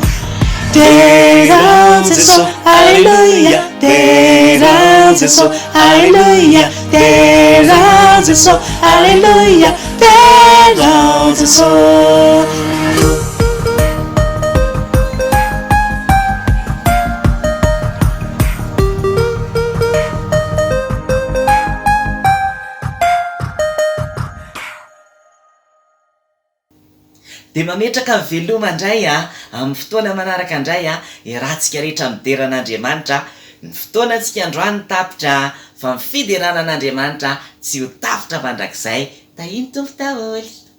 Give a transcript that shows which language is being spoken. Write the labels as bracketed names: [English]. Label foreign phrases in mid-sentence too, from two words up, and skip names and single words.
[French] Dérange le son, alléluia, dérange le son, alléluia, dérange le son, alléluia, dérange le son. [Malagasy] De mametraka veloma indray amin'ny fotoana manaraka indray irantsika rehetra mideran'Andriamanitra. Ny fotoana antsika androany tapitra fa ny fideranan'Andriamanitra tsy ho tapitra mandrakizay. Tahiny tompy daholo.